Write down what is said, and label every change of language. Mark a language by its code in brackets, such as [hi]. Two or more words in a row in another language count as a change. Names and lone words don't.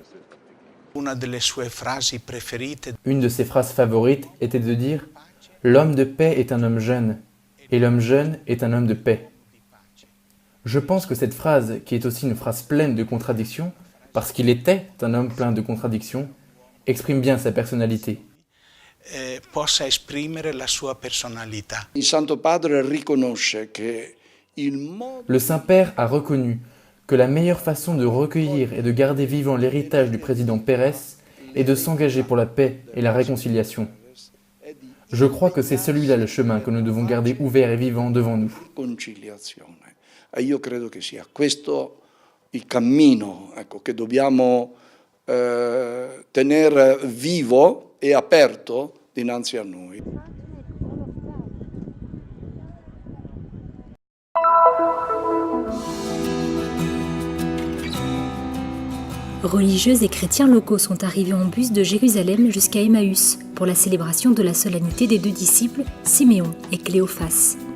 [fr] Une de ses phrases favorites était de dire « L'homme de paix est un homme jeune, et l'homme jeune est un homme de paix ». Je pense que cette phrase, qui est aussi une phrase pleine de contradictions, parce qu'il était un homme plein de contradictions, exprime bien sa personnalité. [it] Il Santo Padre riconosce che [fr] Le Saint-Père a reconnu que la meilleure façon de recueillir et de garder vivant l'héritage du président Peres est de s'engager pour la paix et la réconciliation. Je crois que c'est celui-là le chemin que nous devons garder ouvert et vivant devant nous. [it] Io credo che sia questo il cammino, che dobbiamo tenere vivo e aperto dinanzi a noi. [fr] Religieuses et chrétiens locaux sont arrivés en bus de Jérusalem jusqu'à Emmaüs pour la célébration de la solennité des 2 disciples, Siméon et Cléophas.